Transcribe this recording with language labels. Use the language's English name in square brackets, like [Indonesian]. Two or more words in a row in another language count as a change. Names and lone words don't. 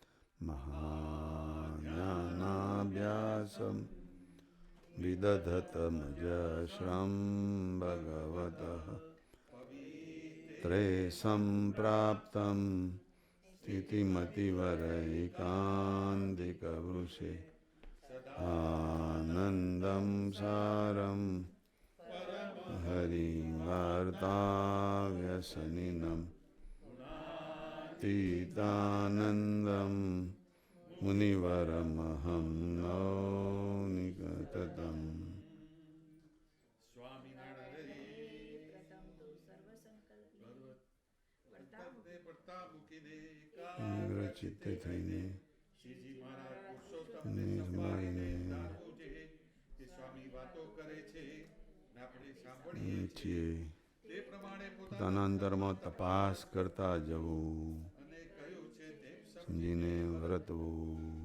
[Sanskrit] महाज्ञानाभ्यासं विदधतमजस्रं भगवतः सम्प्राप्तं स्थितिमतिवरैकान्तिकवृषे आनन्दं सारं हरिवार्ताव्यसनिनं तीतानन्दं मुनिवरमहं नौनिकततम् [Gujarati] રચિતે થઈને છીએ પોતાના અંતરમાં તપાસ કરતા જવું, સમજીને વર્તવું.